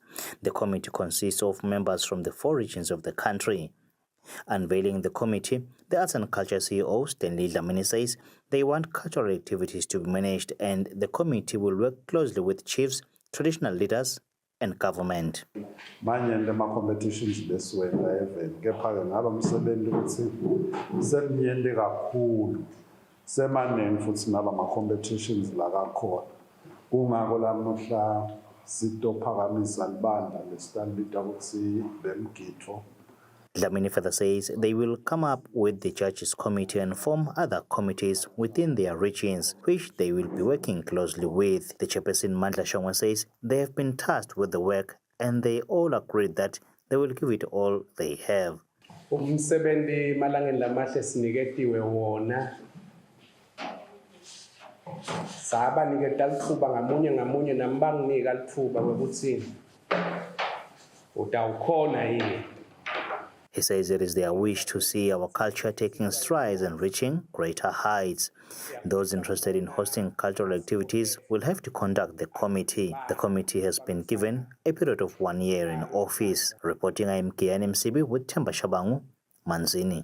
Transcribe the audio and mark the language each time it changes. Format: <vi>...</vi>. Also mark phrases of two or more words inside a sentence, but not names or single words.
<en>The committee consists of members from the 4 regions of the country. Unveiling the committee, the Arts and Culture CEO Stanley Dlamini says they want cultural activities to be managed and the committee will work closely with chiefs, traditional leaders and government.</en> <ss>Manje ma-competitions lesiwela eveni kepha-ke ngalo msebenzi ukuthi semnyende kakhulu semaningi futhi nala ma-competitions la kakhona kungako lamuhla sitophakamisa libandla lesitalibita ukuthi bemgitho.</ss> <en>Dlamini further says they will come up with the judges committee and form other committees within their regions, which they will be working closely with. The chairperson Mandla Shongwe says they have been tasked with the work and they all agreed that they will give it all they have.</en> <ss>Umsebenzi malangeni lamahle siniketiwe wona sabaniketa lithuba ngamunye nambanginika lithuba kwekuthi utawukhona yini.</ss> <en>He says it is their wish to see our culture taking strides and reaching greater heights. Those interested in hosting cultural activities will have to contact the committee. The committee has been given a period of 1 year in office. Reporting, I am Kian Msibi with Temba Shabangu, Manzini.</en>